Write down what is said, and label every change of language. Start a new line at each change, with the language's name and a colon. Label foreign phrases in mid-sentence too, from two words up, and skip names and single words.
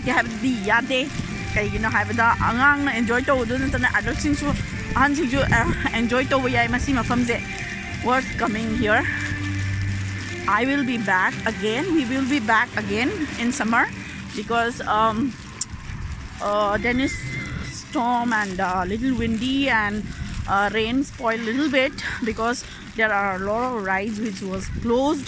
Manipuri: ke habdi yade kaigino habda angang na
English: enjoy to do
Manipuri: na adult singsu ahan singsu enjoy to yai masi mafam je
English: worth coming here. I will be back again. We will be back again in summer because then is storm and little windy and rain spoiled a little bit because there are a lot of rides which was closed.